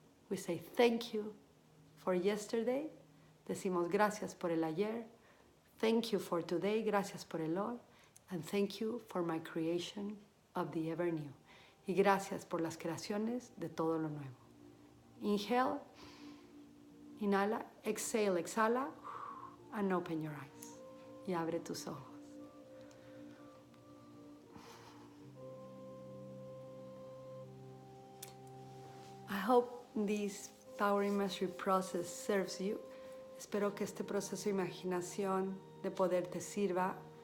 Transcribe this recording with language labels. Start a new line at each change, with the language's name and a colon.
English: We say thank you for yesterday,
Spanish: decimos gracias por el ayer,
English: thank you for today,
Spanish: gracias por el hoy,
English: and thank you for my creation of the ever new.
Spanish: Y gracias por las creaciones de todo lo nuevo.
English: Inhale, inhala, exhale, exhala, and open your eyes.
Spanish: Y abre tus ojos.
English: I hope this Power Imagery process serves you.
Spanish: Espero que este proceso de imaginación de poder te sirva.